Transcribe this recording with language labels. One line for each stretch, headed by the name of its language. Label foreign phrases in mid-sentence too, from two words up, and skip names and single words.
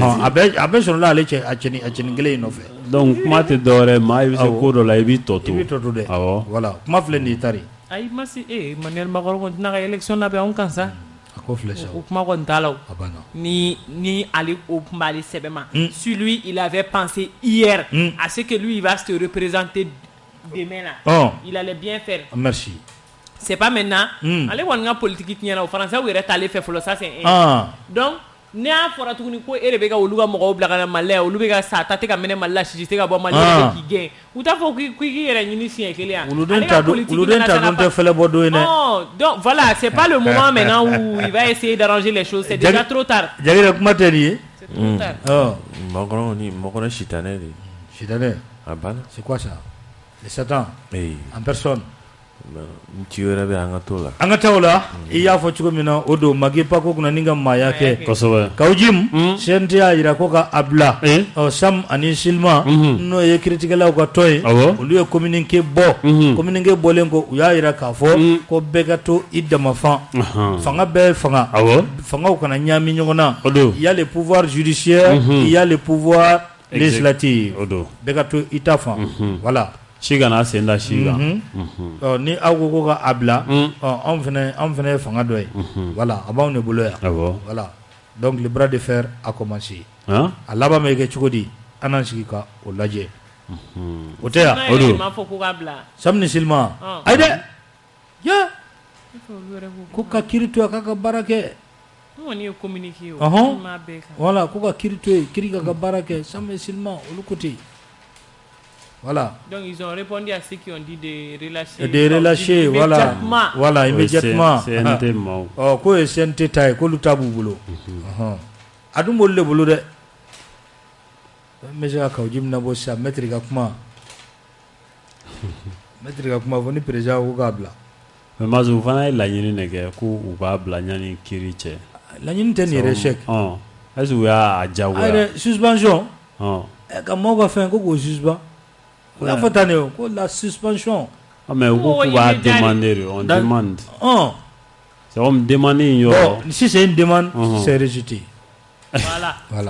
Bambara: a bɛɛ sɔrɔla ale a cɛnin kelen in nɔfɛ donc kuma tɛ dɔwɛrɛ maa i bɛ se ko dɔ la i b'i tɔ to dɛ voilà kuma filɛ nin ye tari ayi ma se Emmanuel Macron kɔni tɛna ka élection labɛn anw kan sa ko filɛ sa o kuma kɔni t'a la ni ale o tun b'ale sɛbɛn ma
French: sur lui il avait pensé hier à ce que lui il va se représenter demain là il allait bien faire merci c'est pas maintenant
Bambara: ale kɔni ka politique tiɲɛna o Français yɛrɛ t'ale fɛ fɔlɔ
French: ça c'est donc
Bambara: ne y'a fɔra tuguni ko e de bɛ ka olu ka mɔgɔw bila ka na Mali la olu bɛ ka sa ta tɛ ka minɛ Mali la sisi tɛ ka bɔ Mali la k'i gɛn u t'a fɔ k'i yɛrɛ ɲini siɲɛ kelen yan olu den ta dun tɛ fɛlɛ bɔ don ye dɛ
French: donc voilà c'est pas le moment maintenant où il va essayer d'arranger les choses c'est déjà trop tard
Bambara: Jagire kuma tɛ nin ye
French: c'est trop tard
Bambara: Macron sitanɛ de a banna
French: c'est quoi ça les Satan en personne
Bambara: ci wɛrɛ bɛ an ka to la an ka taa o la i y'a fɔ cogo min na o don Magi Pako kunna ni ka maaya kɛ kosɛbɛ Kawjim CNT y'a jira ko ka a bila Sam ani Silma n'o ye kiiritigɛlaw ka tɔn ye olu ye communiqué bɔ communiqué bɔlen ko u y'a jira k'a fɔ ko bɛɛ ka to i dama fan fanga bɛɛ fanga fangaw kana ɲaami ɲɔgɔn na
French: il y a le pouvoir judiciaire il y a le pouvoir législatif
Bambara: bɛɛ ka to i ta fan voilà si kana sen da si kan ni aw ko ka a bila anw fana ye fanga dɔ ye voilà a b'anw de bolo yan voilà
French: Donc le bras de fer a commencé.
Bambara: A laban bɛ kɛ cogo di? An n'an sigi ka o lajɛ. O tɛ yan? O don. Samedi Silma. Ayi dɛ. Ya. Ko ka kiri to yen k'a ka baara kɛ. Voilà, ko ka kiri to yen, kiri ka baara kɛ. Samedi Silma olu ko ten. Voilà.
French: Donc ils ont répondu à ceux qui ont dit de relâcher. De relâcher, voilà. Voilà, immédiatement.
Bambara: CNT ma. Oh, ko ye CNT ta ye, k'olu ta b'u bolo. A dun b'olu de bolo dɛ. N bɛ se ka kaw ji min na bɔ sisan, maître ka kuma. Maître ka kuma fɔ ni président ko k'a bila. Mais Mazu u fana ye laɲini de kɛ ko u k'a bila ɲani kiri cɛ. Laɲini tɛ nin échec.
French: Est-ce que
Bambara: u y'a jagoya? Ayi dɛ, suspension. Ka maaw ka fɛn ko k'o suspend. O y'a fɔ tan de o, ko la suspension.
French: Mais
Bambara: u ko k'u b'a
French: demander, on demande. C'est comme demander
Bambara: in yɔrɔ.
French: Si c'est une demande, c'est rejeté. Voilà.